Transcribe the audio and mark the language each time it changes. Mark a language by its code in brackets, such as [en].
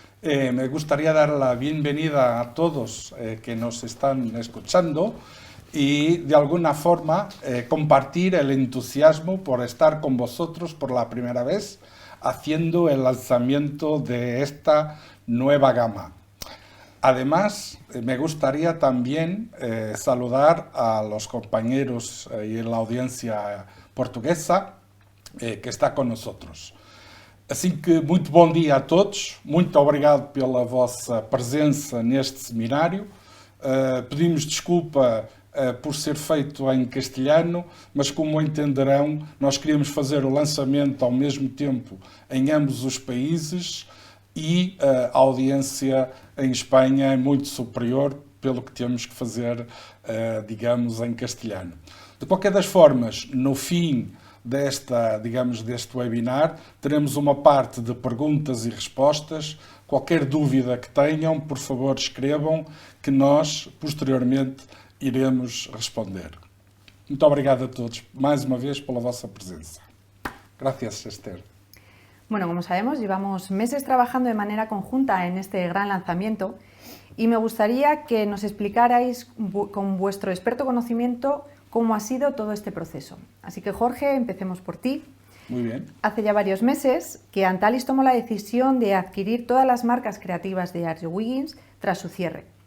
[es] Me gustaría dar la bienvenida a todos que nos están escuchando y de alguna forma compartir el entusiasmo por estar con vosotros por la primera vez haciendo el lanzamiento de esta nueva gama. Además, me gustaría también saludar a los compañeros y la audiencia portuguesa que está con nosotros. [pt] Assim que, muito bom dia a todos, muito obrigado pela vossa presença neste seminário. Pedimos desculpa por ser feito em castelhano, mas como entenderão, nós queríamos fazer o lançamento ao mesmo tempo em ambos os países e a audiência em Espanha é muito superior, pelo que temos que fazer, digamos, em castelhano. De qualquer das formas, no fim deste webinar, teremos uma parte de perguntas e respostas. Qualquer dúvida que tenham, por favor, escrevam, que nós, posteriormente, iremos responder. Muito obrigado a todos, mais uma vez, pela vossa presença. [es] Gracias, Esther. Bueno, como sabemos, llevamos meses trabajando de manera conjunta en este gran lanzamiento y me gustaría que nos explicarais con vuestro experto conocimiento cómo ha sido todo este proceso. Así que, Jorge, empecemos por ti. Muy bien. Hace ya varios meses que Antalis tomó la decisión de adquirir todas las marcas creativas de Arjo Wiggins tras su cierre.